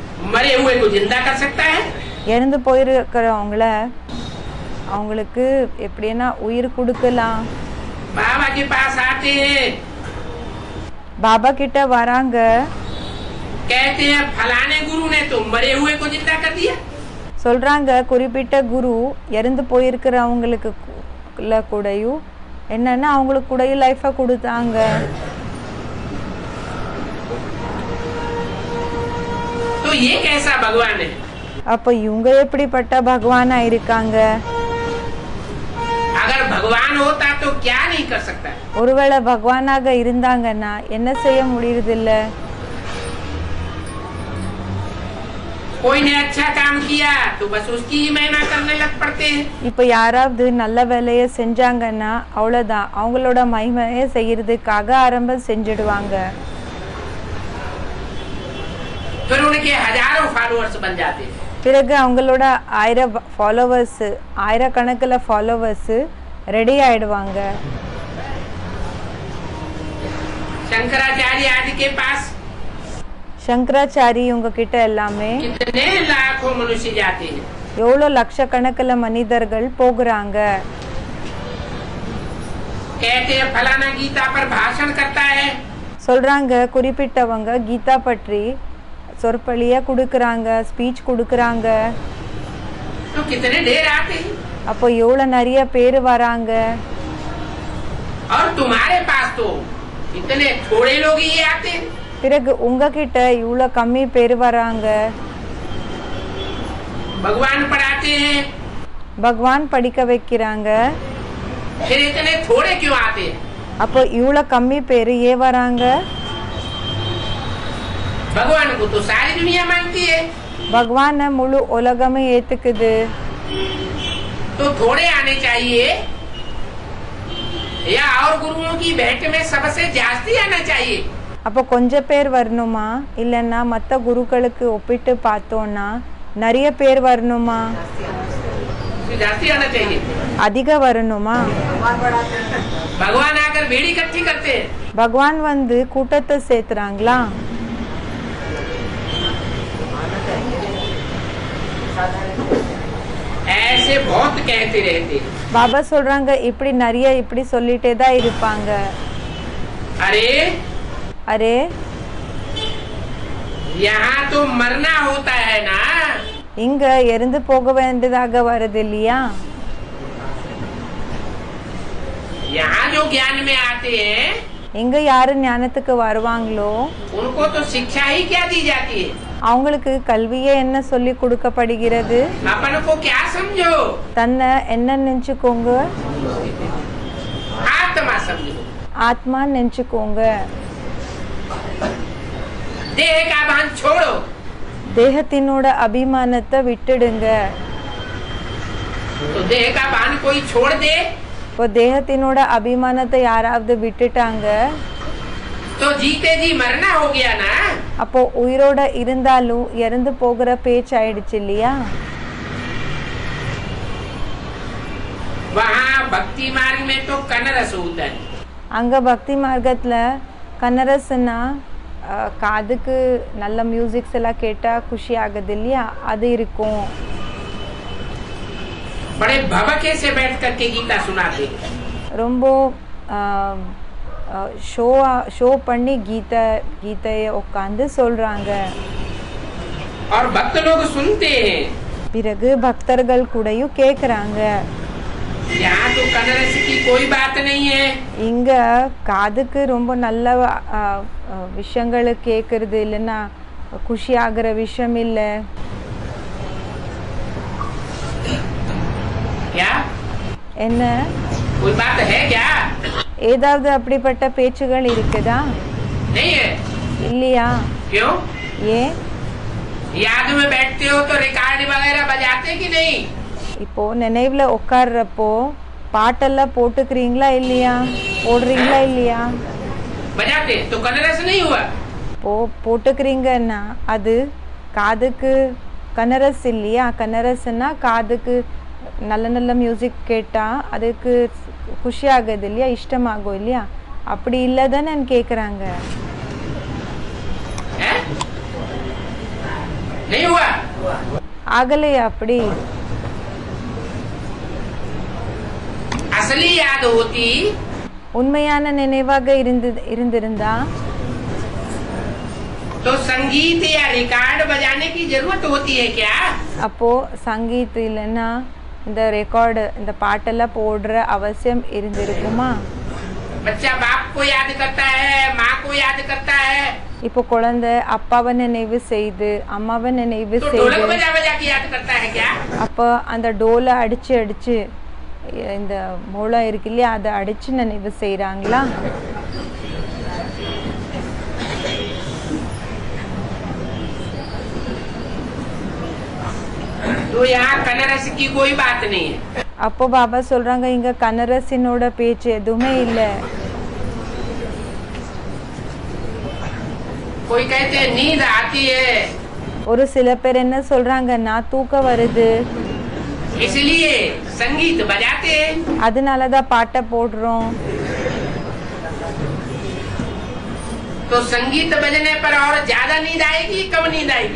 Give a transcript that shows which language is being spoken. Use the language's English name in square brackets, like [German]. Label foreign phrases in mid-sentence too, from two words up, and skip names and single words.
[Hindi] मरे हुए को जिंदा कर सकता है? [Tamil] இறந்து போயிருக்கிறவங்கள அவங்களுக்கு எப்படின்னா உயிர் கொடுக்கலாம். [Hindi] बाबा के पास आते हैं, [Tamil] பாபா கிட்ட வராங்க, [Hindi] कहते हैं फलाने गुरु ने तो मरे हुए को जिंदा कर दिया. [Tamil] சொல்றாங்க குறிப்பிட்ட குரு இறந்து போயிருக்கிறவங்களுக்கு கூடயும் என்னன்னா அவங்களுக்கு கூடயும் லைஃபை கொடுத்தாங்க. [Hindi] तो ये कैसा भगवान है? [Tamil] அப்ப இவங்க எப்படிப்பட்ட பகவானா இருக்காங்க? [Hindi] अगर भगवान होता तो क्या नहीं कर सकता? [Tamil] ஒருவேளை பகவானாக இருந்தாங்கன்னா என்ன செய்ய முடியறதில்ல? [Hindi] कोई ने अच्छा काम किया तो बस उसकी ही महिमा करने लग पड़ते हैं. [Tamil] இப்ப யாராவது நல்ல வேலையை செஞ்சாங்கன்னா அவ்வளவுதான், அவங்களோட மகிமையை செய்யறதுக்காக ஆரம்பம் செஞ்சிடுவாங்க. [Hindi] फिर उनके हजारों फॉलोअर्स बन जाते हैं. [Tamil] பிறகு அவங்களோட 1000 ஃபாலோவர்ஸ், 1000 கணக்குல ஃபாலோவர்ஸ் ரெடி ஆயிடுவாங்க. [Hindi] शंकराचार्य आदि के पास [Tamil] சங்கராச்சாரி உங்ககிட்ட எல்லாமே [Hindi] कितने लाखों मनुष्य जाते हैं. [Tamil] எவ்வளோ லட்சக்கணக்கில் மனிதர்கள் போகிறாங்க. [Hindi] कहते हैं फलाना गीता पर भाषण करता है, [Tamil] சொல்றாங்க குறிப்பிட்டவங்க கீதா பற்றி சொற்பொழிய கொடுக்கறாங்க, ஸ்பீச் கொடுக்கறாங்க. [Hindi] तो कितने ढेर आते हैं. [Tamil] அப்போ எவ்வளோ நிறைய பேர் வராங்க. [Hindi] और तुम्हारे पास तो इतने थोड़े लोग ही आते हैं. [Tamil] பிறகு உங்ககிட்ட இவ்வளோ கம்மி பேர் வராங்க. [Hindi] भगवान पढ़ाते हैं, [Tamil] பகவான் படிக்க வைக்கிறாங்க. [Hindi] फिर इतने थोड़े क्यों आते हैं? [Tamil] அப்போ இவ்வளோ கம்மி பேர் ஏன் வராங்க? [Hindi] भगवान को तो सारी दुनिया मानती है, [Tamil] பகவான முழு உலகமே ஏத்துக்குது. [Hindi] तो थोड़े आने चाहिए या और गुरुओं की भेंट में सबसे जास्ती आना चाहिए? [Tamil] அப்போ கொஞ்சம் பேர் வரணுமா, இல்லைன்னா மற்ற குருக்களுக்கு ஒப்பிட்டு பார்த்தோன்னா நிறைய பேர் வரணுமா, [Hindi] जास्ती आना चाहिए. [Tamil] அதிக வரணுமா? [Hindi] भगवान आकर भीड़ इकट्ठी करते हैं. [Tamil] பகவான் வந்து கூட்டத்தை சேர்த்துறாங்களா? [Hindi] ऐसे बहुत कहते रहते हैं. [Tamil] பாபா சொல்றாங்க இப்படி நிறைய இப்படி சொல்லிட்டே தான் இருப்பாங்க. [Hindi] अरे [Tamil] அரே, [Hindi] यहाँ तो मरना होता है ना. [Tamil] இங்க இறந்து போக வேண்டியதாக வருது இல்லையா? [Hindi] यहाँ जो ज्ञान में आते हैं [Tamil] இங்க யாரு ஞானத்துக்கு வருவாங்களோ [Hindi] उनको तो शिक्षा ही क्या दी जाती है? [Tamil] அவங்களுக்கு கல்வியே என்ன சொல்லி கொடுக்கப்படுகிறது? [Hindi] अपन को क्या समझो? [Tamil] தன்னை என்ன நினைச்சுக்கோங்க? [Hindi] आत्मा समझो. [Tamil] ஆத்மா நினைச்சுக்கோங்க. [Hindi] देह का भान छोड़ो. [Tamil] தேகத்தினோட அபிமானத்தை விட்டுடுங்க. [Hindi] तो देह का भान कोई छोड़ दे [Tamil] இப்போ தேகத்தினோட அபிமானத்தை யாராவது விட்டுட்டாங்க, [Hindi] तो जीते जी मरना हो गया ना. [Tamil] அப்போ உயிரோட இருந்தாலும் இறந்து போகிற பேச்சு ஆயிடுச்சு இல்லையா? [Hindi] वहाँ भक्ति मार्ग में तो कनरस होता है. [Tamil] அங்க பக்தி மார்க்கத்துல கனரஸ்னா காதுக்கு நல்ல மியூசிக்ஸ் எல்லாம் கேட்டா குஷி ஆகுது இல்லையா, அது இருக்கும். [Hindi] बड़े भवके से बैठ करके गीता सुनाते. [Tamil] ரொம்ப ஷோ பண்ணி கீதையை உட்காந்து சொல்றாங்க. [Hindi] और भक्त लोग सुनते हैं. [Tamil] பிறகு பக்தர்கள் கூடயும் கேக்குறாங்க. [Hindi] यहाँ तो कनरस की कोई बात नहीं है. [Tamil] இங்க காதுக்கு ரொம்ப நல்ல விஷயங்கள் கேக்குறது இல்லைன்னா குஷி ஆகிற விஷயம் இல்லை. [Hindi] क्या [Tamil] என்ன [Hindi] कोई बात है क्या? [Tamil] ஏதாவது அப்படிப்பட்ட பேச்சுகள் இருக்குதா? [Hindi] नहीं है. [Tamil] இல்லையா? [Hindi] क्यों? [Tamil] ஏன்? [Hindi] याद में बैठते हो तो रिकॉर्ड वगैरह बजाते कि नहीं? [Tamil] இப்போ நினைவுல உட்கார்றப்போ பாட்டெல்லாம் போட்டுக்கிறீங்களா இல்லையா, போடுறீங்களா இல்லையா? [Hindi] बजाते तो कनरस नहीं हुआ. [Tamil] இப்போ போட்டுக்கிறீங்கன்னா அது காதுக்கு கனரஸ் இல்லையா? கனரஸ்னா காதுக்கு நல்ல நல்ல மியூசிக் கேட்டா அதுக்கு குஷி ஆகுது இல்லையா, இஷ்டமாகும் இல்லையா? அப்படி இல்லதானே கேக்குறாங்க. [Hindi] नहीं हुआ? [Tamil] ஆகலையா அப்படி? [Hindi] असली याद होती [Tamil] உண்மையான நினைவாக இருந்திருந்தா [Hindi] तो संगीत या रिकॉर्ड बजाने की जरूरत होती है क्या? [Tamil] அப்போ சங்கீத் இல்லைன்னா இந்த ரெக்கார்டு இந்த பாட்டெல்லாம் போடுற அவசியம் இருந்திருக்குமா? [Hindi] बच्चा बाप को याद करता है, माँ को याद करता है, [Tamil] இப்போ குழந்தை அப்பாவை நினைவு செய்து அம்மாவை நினைவு [Hindi] तो [Tamil] செய்து [Hindi] ढोलक बजा बजा के याद करता है क्या? [Tamil] அப்போ அந்த டோலை அடிச்சு அடிச்சு இந்த மூளை இருக்கு இல்லையா அதை அடிச்சு நினைவு செய்கிறாங்களா? [Hindi] तो यहाँ कनरस की कोई बात नहीं है. [Tamil] அப்போ பாபா சொல்றாங்க இங்க கனரசினோட பேச்சு எதுவுமே இல்லை. [Hindi] कोई कहते हैं नींद आती है, [Tamil] ஒரு சில பேர் என்ன சொல்றாங்கன்னா தூக்கம் வருது [Hindi] इसलिए संगीत बजाते हैं. [Tamil] அதனாலதான் பாட்டை போடுறோம். [Hindi] तो संगीत बजने पर और ज्यादा नींद आएगी, कम नींद आएगी?